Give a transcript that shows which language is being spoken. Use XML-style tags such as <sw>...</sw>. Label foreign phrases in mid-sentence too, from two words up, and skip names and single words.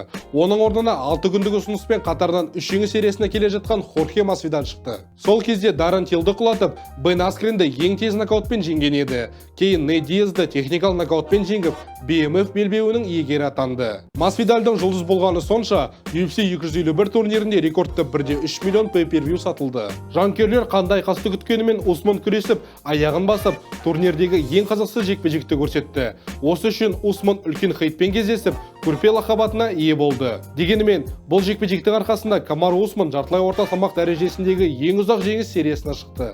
<kk>Оның орнына 6 күндік ұсыныспен қатардан 3 жеңіс сериясына келе жатқан Хорхе Масвидаль шықты. Сол кезде Даррен Тиллді құлатып, Бен Аскренді ең тез нокаутпен жеңген еді. Кейін Нейт Диазды техникал нокаутпен жеңіп, BMF белбеуінің иегері атанды. Масвидальдың жұлдыз болғаны сонша, UFC 251 турнирінде рекордты 1,3 миллион pay-per-view сатылды. Жанкүйерлер қандай қасты күткенімен Осман күресіп, аяғын басып, турнирдегі ең қызықсыз жекпе-жекті көрсетті. Осы үшін Осман үлкен хейтпен кездесіп, көрпе лақабатына ие болды. Дегенмен, бұл жекпе-жектің арқасында Камару Осман жартылай орта салмақ дәрежесіндегі ең ұзақ жеңіс сериясына шықты.</kk>